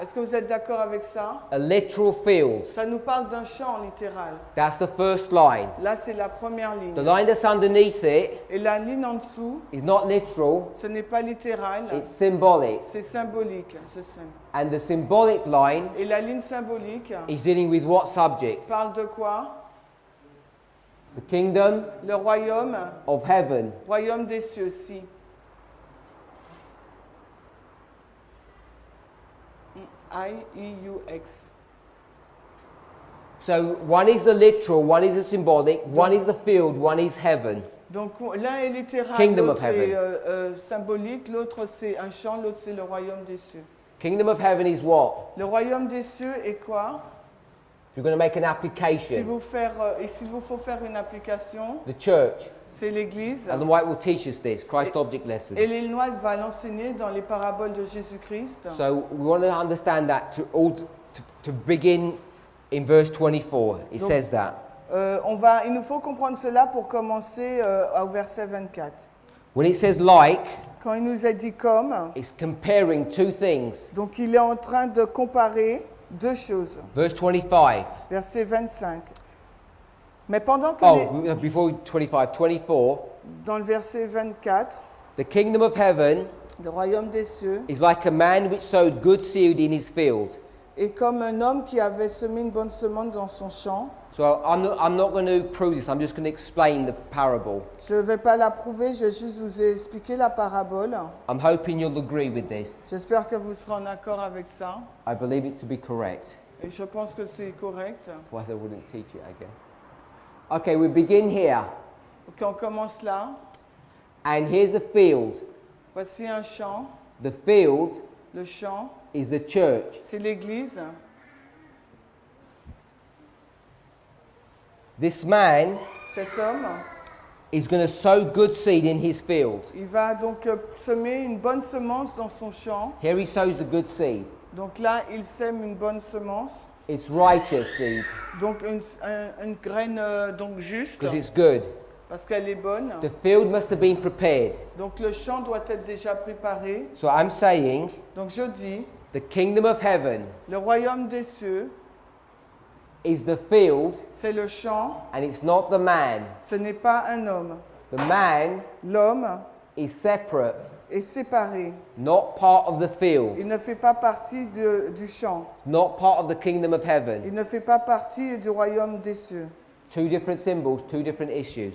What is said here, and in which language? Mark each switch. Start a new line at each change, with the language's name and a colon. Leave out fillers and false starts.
French: Est-ce que vous êtes d'accord avec ça?
English: A literal field.
French: Ça nous parle d'un champ littéral.
English: That's the first line.
French: Là, c'est la première ligne.
English: The line that's underneath it
French: Et la ligne en dessous,
English: is not literal,
French: ce n'est pas littéral,
English: it's symbolic.
French: c'est symbolique. C'est ça.
English: And the symbolic line
French: Et la ligne symbolique
English: is dealing with what subject?
French: parle de quoi?
English: The kingdom
French: Le royaume,
English: of heaven.
French: royaume des cieux, si. I-E-U-X.
English: So one is the literal, one is the symbolic, one is the field, one is heaven.
French: Donc l'un est littéral,
English: Kingdom of
French: l'autre est
English: heaven.
French: symbolique, l'autre c'est un champ, l'autre c'est le royaume des cieux.
English: Kingdom of heaven is what?
French: Le royaume des cieux est quoi?
English: If you're going to make an
French: S'il
English: application,
French: vous faut faire une application,
English: the church.
French: c'est l'Église.
English: Ellen White will teach us this, Christ object
French: Et
English: lessons.
French: Ellen White va l'enseigner dans les paraboles de Jésus-Christ.
English: So we want to understand that to begin in verse 24. It
French: Donc,
English: says that.
French: Il nous faut comprendre cela pour commencer au verset 24.
English: When it says like,
French: Quand il nous a dit comme,
English: it's comparing two things.
French: donc il est en train de comparer deux choses.
English: Verse 25.
French: Verset 25. Mais pendant que
English: Before 25, 24.
French: dans le verset 24,
English: The kingdom of heaven
French: le royaume des cieux
English: is like a man which sowed good seed in his field.
French: est comme un homme qui avait semé une bonne semence dans son champ.
English: So I'm not going to prove this, I'm just going to explain the parable.
French: Je ne vais pas l'approuver, je vais juste vous expliquer la parabole.
English: I'm hoping you'll agree with this.
French: J'espère que vous serez en accord avec ça.
English: I believe it to be correct.
French: Et je pense que c'est correct.
English: Otherwise I wouldn't teach it, I guess. Okay, we begin here.
French: Ok, on commence là.
English: And here's a field.
French: Voici un champ.
English: The field
French: Le champ,
English: is the church.
French: c'est l'Église.
English: This man
French: Cet homme,
English: is going to sow good seed in his field.
French: il va donc semer une bonne semence dans son champ.
English: Here he sows the good seed.
French: Donc là, il sème une bonne semence.
English: It's righteous seed
French: Donc une graine donc juste,
English: because it's good.
French: parce qu'elle est bonne.
English: The field must have been prepared.
French: Donc le champ doit être déjà préparé.
English: So I'm saying
French: Donc je dis,
English: the kingdom of heaven
French: le royaume des cieux,
English: is the field
French: c'est le champ,
English: and it's not the man.
French: ce n'est pas un homme.
English: The man
French: L'homme
English: is separate,
French: est séparé.
English: not part of the field,
French: Il ne fait pas partie du champ.
English: not part of the kingdom of
French: Il
English: heaven.
French: ne fait pas partie du royaume des cieux.
English: Two different symbols, two different issues.